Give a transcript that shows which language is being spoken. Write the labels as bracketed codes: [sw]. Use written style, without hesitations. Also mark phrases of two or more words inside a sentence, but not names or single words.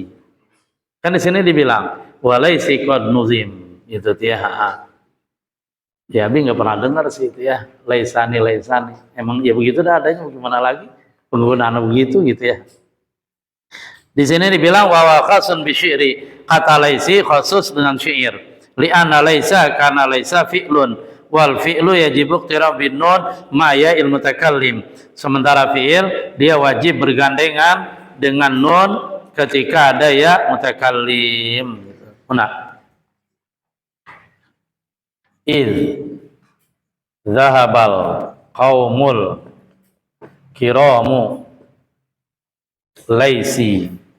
[id] Kan di sini dibilang [ar] وليسي قد نظم. [id] Itu dia. Ya, Abi nggak pernah dengar sih itu ya. Laisani. Emang ya begitu dah adanya, gimana lagi? Penggunaan begitu gitu ya. Di sini dibilang [ar] وخاص بالشعر. [id] Kata laisi khusus dengan syair. [ar] لأن ليس karena ليس فعل. والفعل يجب اقتراب بنون مع ياء المتكلم. [id] Sementara fi'il dia wajib bergandengan dengan nun ketika ada [ar] ياء المتكلم. Nah, إذ ذهب القوم الكرام ليسي.